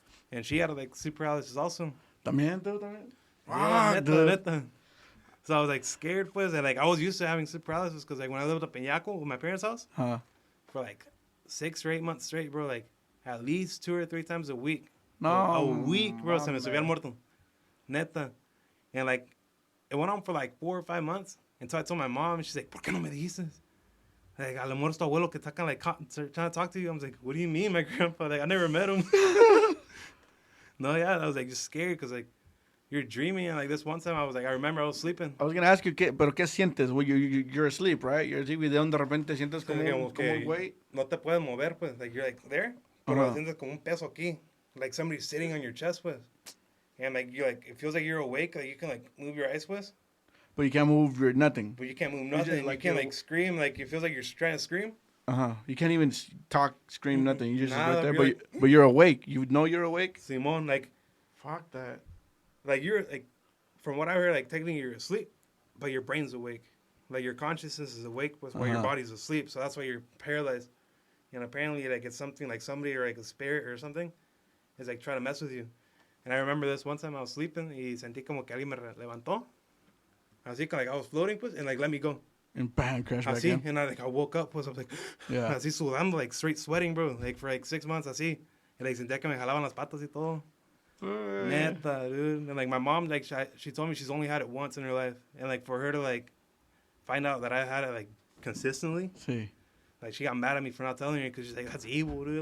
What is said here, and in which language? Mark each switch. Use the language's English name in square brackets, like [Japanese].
[English] And she had like sleep paralysis also. [Spanish] También, tú también. [English] Yeah, neta. So I was like scared, pues, and like I was used to having sleep paralysis because like when I lived up in Yaco with my parents' house, for like 6 or 8 months straight, bro, like at least 2 or 3 times a week. No, a week, bro. [Spanish] Se me subía el muerto, neta. [English] And like it went on for like 4 or 5 months until I told my mom, and she's like, [Spanish] "¿Por qué no me dijiste?" [English] Like, [Spanish] a lo mejor es tu abuelo que está [English] kind of like trying to talk to you. I was like, "What do you mean, my grandpa? Like I never met him." No, yeah, I was like just scared because like. You're dreaming, and like this one time, I remember I was sleeping. I was gonna ask you, [Spanish] pero qué sientes? [English] Well, you're asleep, right? You're asleep, [Spanish] y de donde de repente sientes como un güey. No te puedes mover, pues. [English] Like you're like there, [Spanish] pero sientes como un peso aquí, [English] like somebody's sitting on your chest, [Spanish] pues. [English] And like you like, it feels like you're awake, like you can like move your eyes, pues. But you can't move your nothing. But you can't move nothing. Like, you can't like scream. Like it feels like you're trying to scream. You can't even talk, scream, nothing. You just right there, but you're awake. You know you're awake. Simon, like, fuck that. Like you're like, from what I heard, like technically you're asleep, but your brain's awake. Like your consciousness is awake, while your body's asleep. So that's why you're paralyzed. And apparently, like it's something like somebody or like a spirit or something is like trying to mess with you. And I remember this one time I was sleeping [Spanish] y sentí como que alguien me levantó. [English] Así like I was floating, pues, and like let me go. And bam, crash back [Spanish] así, [English] in. And I woke up, pues I was like, yeah. [Spanish] Así sudando, [English] like straight sweating, bro. Like for like 6 months, así. And like [Spanish] sentía que me jalaban las patas y todo. [English] Neta, dude. And like my mom, like she told me she's only had it once in her life, and like for her to like find out that I had it like consistently, [Spanish] sí. [English] Like she got mad at me for not telling her because she's like, that's evil, dude.